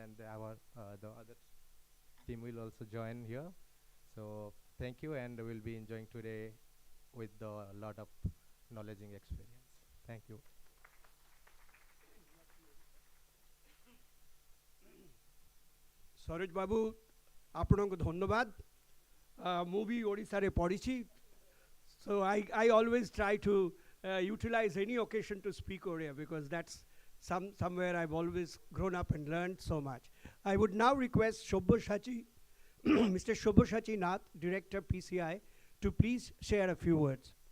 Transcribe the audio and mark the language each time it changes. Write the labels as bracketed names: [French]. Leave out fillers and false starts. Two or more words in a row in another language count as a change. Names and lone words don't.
[English] And our the other team will also join here. So thank you, and we'll be enjoying today with a lot of knowledge and experience. Thank you. Saroj Babu, [Odia] ଆପଣଙ୍କୁ ଧନ୍ୟବାଦ. ମୁଁ ବି ଓଡ଼ିଶାରେ ପଢ଼ିଛି. [English] So I always try to utilize any occasion to speak Odia because that's somewhere I've always grown up and learned so much. I would now request Shobhashachi Mr. Shobhashachi Nath, Director PCI, to please share a few words.